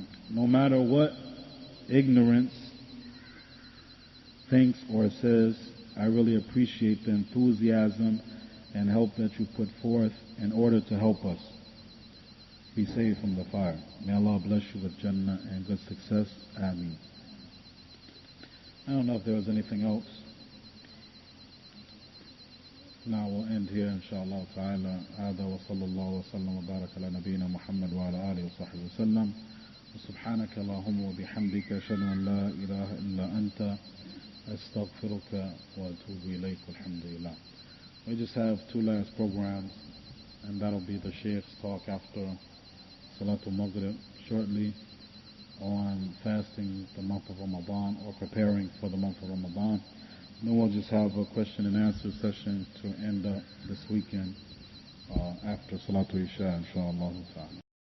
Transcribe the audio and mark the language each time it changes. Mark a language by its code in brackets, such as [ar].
[en] No matter what ignorance thinks or says, I really appreciate the enthusiasm and help that you put forth in order to help us be saved from the fire. May Allah bless you with Jannah and good success. Ameen. I don't know if there was anything else. Now we'll end here inshallah ta'ala. [ar] هذا وصلى الله وسلم وبارك على نبينا محمد وعلى آله وصحبه وسلم. سبحانك اللهم وبحمدك أشهد أن لا إله إلا أنت أستغفرك وأتوب إليك والحمد لله. [en] We just have 2 last programs, and that'll be the Sheikh's talk after Salatul Maghrib shortly on fasting the month of Ramadan or preparing for the month of Ramadan. Then we'll just have a question and answer session to end up this weekend after Salatul Isha, inshallah ta'ala.